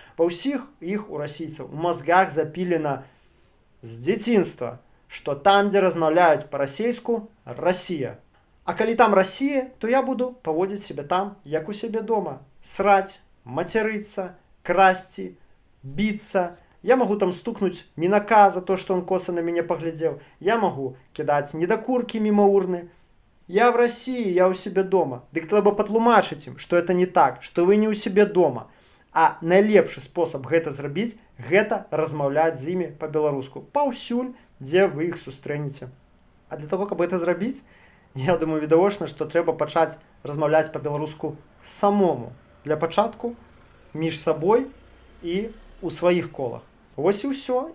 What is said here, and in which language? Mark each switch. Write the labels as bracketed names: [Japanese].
[Belarusian] Ва ўсіх іх у расійцаў у мозгах запілена з дзяцінства, што там, дзе размаўляюць па-расейску, Расія. А калі там Расія, то я буду паводзіць сябе там, як у сябе дома. Сраць, мацярыцца, красці, біцца. [Russian] Я могу там стукнуть Минака за то, что он косо на меня поглядел. Я могу кидать недокурки мимо урны. Я в России, я у себя дома. [Belarusian] Дык трэба патлумачыць ім, [Russian] что это не так, что вы не у себе дома. [Belarusian] А найлепшы спосаб гэта зрабіць, гэта размаўляць з імі па-беларуску. Паўсюль, дзе вы іх сустрэнеце. [Russian] А для того, [Belarusian] каб гэта зрабіць, я думаю, відавочна, што трэба пачаць размаўляць па-беларуску самому. Для пачатку між сабой і у сваіх колах. Вось і ўсё.